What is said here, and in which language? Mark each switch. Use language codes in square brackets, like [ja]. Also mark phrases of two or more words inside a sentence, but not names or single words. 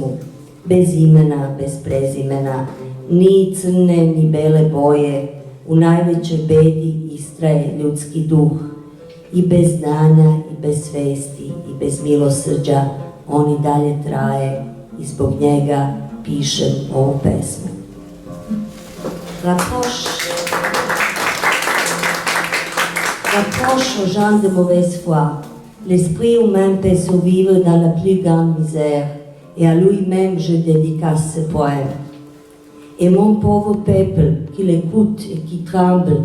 [sr] Bez imena, bez prezimena, ni crne ni bele boje, u najvećoj bedi istraje ljudski duh. I bez znanja, i bez svesti, i bez milosrđa, on i dalje traje i zbog njega pišem ovu pesmu. [fr] Rapproche aux gens de mauvaise foi. L'esprit humain peut survivre dans la plus grande misère, et à lui-même je dédicace ce poème. Et mon pauvre peuple, qui l'écoutent et qui tremblent.